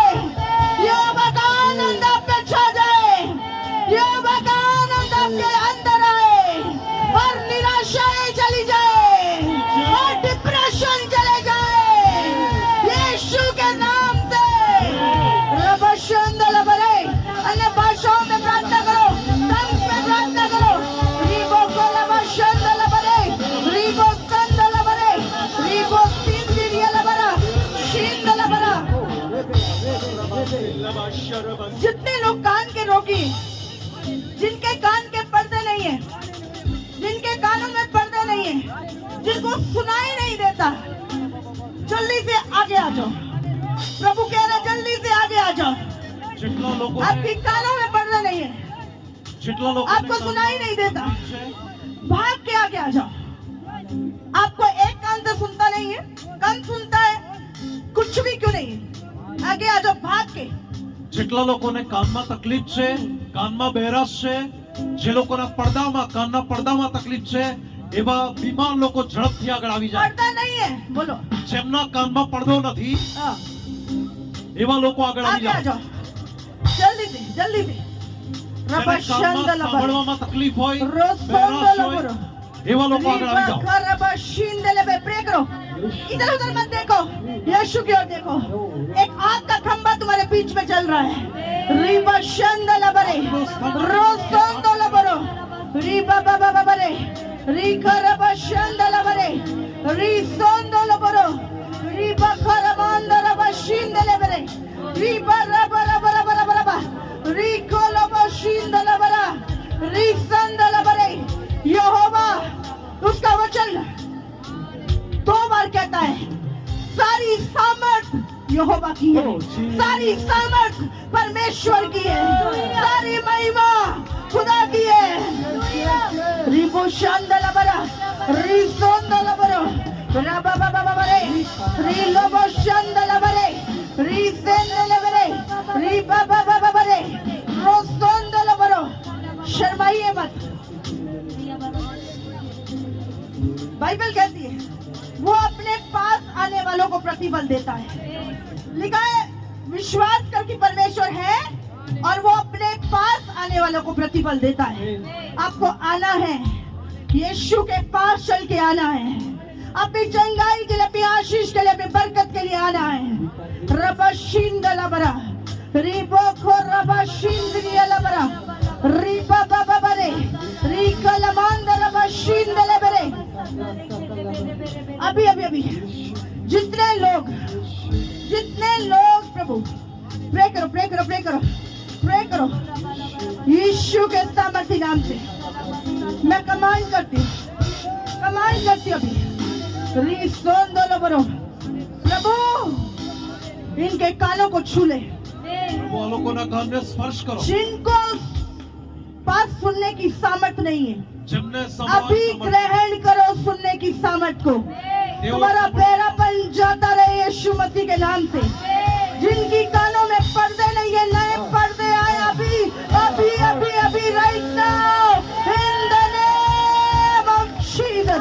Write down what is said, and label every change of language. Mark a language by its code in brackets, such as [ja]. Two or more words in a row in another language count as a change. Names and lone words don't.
[hi] यहोवा का आनंद आप पे छा जाए, यहोवा का आनंद आपके अंदर आए और निराशाएं चली जाए और डिप्रेशन चले जाए यीशु के नाम से। रबशंदल बरे, अन्य भाषाओं में प्रार्थना करो, टंग्स में प्रार्थना करो। रीबो कोलबशंदल बरे, रीबो संदल बरे, रीबो सिंदिरियल बरा, शिंदल बरा। जितने लोग कान के रोगी, जिनके कान के पर्दे नहीं है, जिनके कानों में पर्दे नहीं है, जिनको सुनाई नहीं देता, जल्दी से आगे आ जाओ। प्रभु कह रहे जल्दी से आगे आ जाओ। आपके कानों में पर्दे नहीं है, आपको सुनाई नहीं देता, भाग के आगे आ जाओ। आपको एक कान से सुनता नहीं है, कान सुनता है, कुछ भी क्यों नहीं है, आगे आ जाओ भाग के। [gu] જેટલા લોકોને કાનમાં તકલીફ છે, કાનમાં બહેરાશ છે, જે લોકોના કાનના પડદામાં તકલીફ છે, એવા બીમાર લોકો ઝડપથી આગળ આવી જાય। [hi] पर्दा नहीं है, बोलो। [gu] જેમના કાનમાં પડદો નથી, [hi] हाँ, [gu] એવા લોકો આગળ આવી [hi] आगे आ [gu] જાય। [hi] जाओ, जल्दी से जल्दी से। [gu] જેને કાનમાં સાંભળવામાં તકલીફ હોય, બહેરાશ હોય, रबशंदल એવા લોકો આગળ આવી જાઓ। [hi] प्रे करो, इधर उधर मत देखो, यीशु की ओर देखो। एक आग का खंभा तुम्हारे बीच में चल रहा है। रिबशंदल बरे, रोसंदल बरो, रिबा बाबा बरे, रिखरबशंदल बरे, रिसंदल बरो, रिबा खरमंदल बशिंदल बरे, रिबा रबा रबा रबा रबा रबा, रिकोलबशिंदल बरा, रिसंदल बरे। यहोवा, उसका वचन 2 बार कहता है सारी सामर्थ यहोवा की है, सारी सामर्थ परमेश्वर की है, सारी महिमा खुदा की है। रिबोशंदल बरा, रिसोंदल बरो, रबा बाबा बरे, रिलोबोशंदल बरे, रिसेंदल बरे, रिबा बाबा बरे, रोसोंदल बरो। शर्माइए मत, बाइबल कहती है वो अपने पास आने वालों को प्रतिफल देता है। लिखा है विश्वास कर कि परमेश्वर है और वो अपने पास आने वालों को प्रतिफल देता है। आपको आना है, यीशु के पास चल के आना है, अपनी चंगाई के लिए, अपनी आशीष के लिए, अपनी बरकत के लिए आना है। रबशिंदलबरा, रिबोखो रबशिंदरियलबरा, रिबा बाबा बरे, रिकलमांदरबशिंदलबरे। अभी अभी अभी जितने लोग प्रभु प्रे करो, प्रे करो, प्रे करो, प्रे करो यीशु के सामर्थी नाम से। मैं कमांड करती हूँ अभी। रिसोंदोलोबरो, प्रभु इनके कानों को छू ले, [gu] वो લોકોના કાનને સ્પર્શ કરો। [hi] जिनको बात सुनने की सामर्थ नहीं है, [gu] જેમને [hi] अभी ग्रहण करो सुनने की सामर्थ को। तुम्हारा बहरापन जाता रहे यीशु मसीह के नाम से। जिनकी कानों में पर्दे नहीं है, नए पर्दे आए अभी अभी अभी अभी, [en] right now in the name of Jesus.